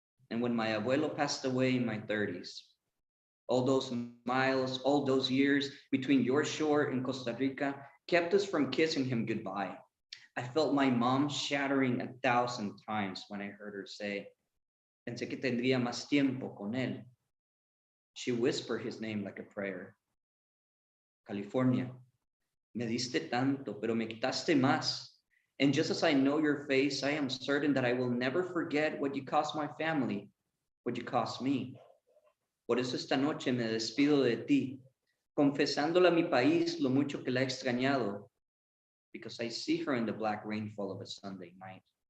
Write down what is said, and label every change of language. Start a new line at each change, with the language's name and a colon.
English: And when my abuelo passed away in my 30s, all those miles, all those years between your shore and Costa Rica kept us from kissing him goodbye. I felt my mom shattering 1,000 times when I heard her say,
Spanish: pensé que tendría más tiempo con él.
English: She whispered his name like a prayer.
Spanish: California, me diste tanto, pero me quitaste más.
English: And just as I know your face, I am certain that I will never forget what you cost my family, what you cost me.
Spanish: Por eso esta noche me despido de ti, confesándole a mi país lo mucho que la he extrañado,
English: because I see her in the black rainfall of a Sunday night.